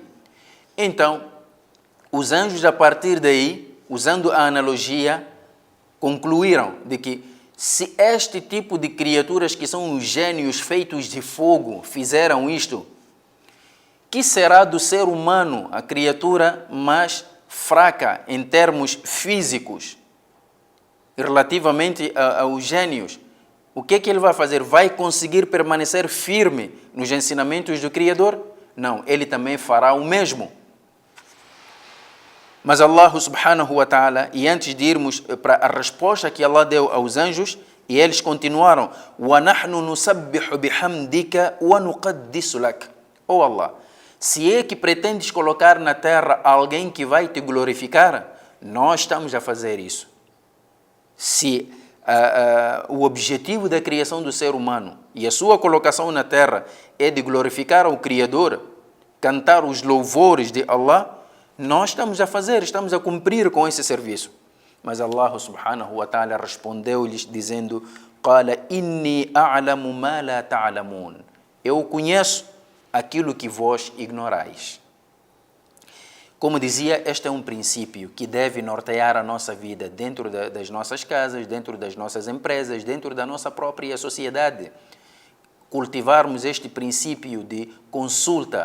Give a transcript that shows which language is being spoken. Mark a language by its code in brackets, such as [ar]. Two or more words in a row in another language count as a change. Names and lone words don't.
[pt] Então, os anjos, a partir daí, usando a analogia, concluíram de que se este tipo de criaturas que são os gênios feitos de fogo fizeram isto, que será do ser humano, a criatura mais fraca em termos físicos, relativamente aos gênios? O que é que ele vai fazer? Vai conseguir permanecer firme nos ensinamentos do Criador? Não, ele também fará o mesmo. Mas Allah [ar] سبحانه وتعالى, [pt] e antes de irmos para a resposta que Allah deu aos anjos, e eles continuaram: [ar] وَنَحْنُ نُسَبِّحُ بِحَمْدِكَ وَنُقَدِّسُ لَكَ. [pt] Oh Allah, se é que pretendes colocar na terra alguém que vai te glorificar, nós estamos a fazer isso. Se o objetivo da criação do ser humano e a sua colocação na terra é de glorificar o Criador, cantar os louvores de Allah, Nós estamos a fazer, estamos a cumprir com esse serviço. Mas Allah [ar] سبحانه وتعالى [pt] respondeu-lhes dizendo: [ar] "قال إني أعلم ما لا تعلمون." [pt] Eu conheço aquilo que vós ignorais. Como dizia, este é um princípio que deve nortear a nossa vida dentro das nossas casas, dentro das nossas empresas, dentro da nossa própria sociedade. Cultivarmos este princípio de consulta.